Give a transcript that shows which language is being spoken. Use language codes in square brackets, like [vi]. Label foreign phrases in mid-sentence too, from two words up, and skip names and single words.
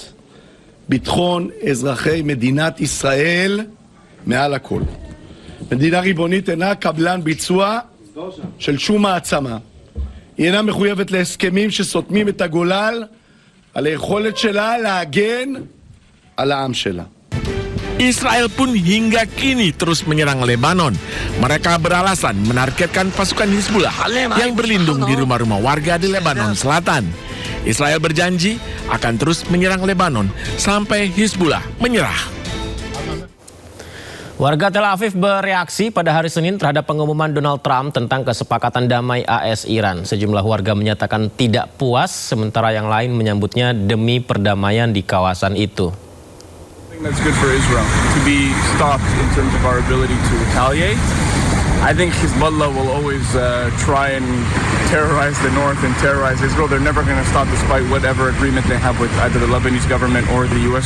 [he] ביטחון אזרחי מדינת ישראל מעל הכל. מדינה ריבונית אינה קבלן ביצוע של שום מעצמה. היא אינה מחויבת להסכמים שסותמים את הגולל על היכולת שלה להגן על העם שלה. [id] Israel pun hingga kini terus menyerang Lebanon. Mereka beralasan menargetkan pasukan Hizbullah yang berlindung di rumah-rumah warga di Lebanon Selatan. Israel berjanji akan terus menyerang Lebanon sampai Hizbullah menyerah. Warga Tel Aviv bereaksi pada hari Senin terhadap pengumuman Donald Trump tentang kesepakatan damai AS-Iran. Sejumlah warga menyatakan tidak puas, sementara yang lain menyambutnya demi perdamaian di kawasan itu. [en] That's good for Israel to be stopped in terms of our ability to retaliate. I think Hezbollah will always try and terrorize the north and terrorize Israel. They're never going to stop despite whatever agreement they have with either the Lebanese government or the U.S.